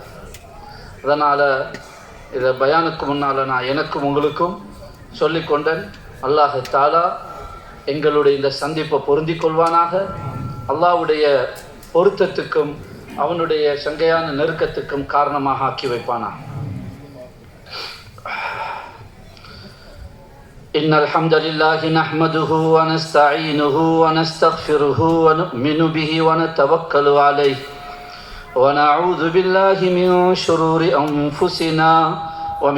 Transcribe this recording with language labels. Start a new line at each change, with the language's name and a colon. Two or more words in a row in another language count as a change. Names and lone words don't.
Tamil: அதனால் இதை பயானுக்கு முன்னால் நான் எனக்கும் உங்களுக்கும் சொல்லிக்கொண்டேன். அல்லாஹ் தஆலா எங்களுடைய இந்த சந்திப்பை பொருந்தி கொள்வானாக. அல்லாஹ்வுடைய பொருத்தத்துக்கும் அவனுடைய சங்கையான நெருக்கத்துக்கும் காரணமாக ஆக்கி வைப்பானா.
Arabic: إن الحمد لله نحمده ونستعينه ونستغفره ونؤمن به ونتوكل عليه ونعوذ بالله من شرور أنفسنا ومن